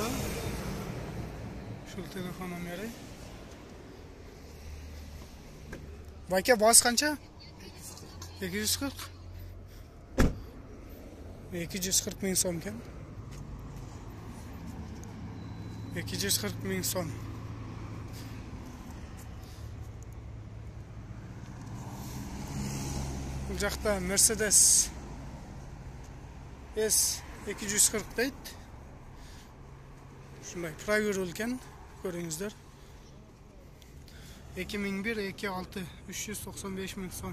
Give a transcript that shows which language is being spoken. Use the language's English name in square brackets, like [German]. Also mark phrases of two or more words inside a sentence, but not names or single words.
[Uzbek] Shu telefon nomeri. Baka bos qancha? 240. 240 ming so'm ekan. 240 ming so'm. [Kyrgyz] Бул жакта Mercedes S240 дейт. Ушундай правил экен, көрүңүздөр. 2001-26 395 000 сом.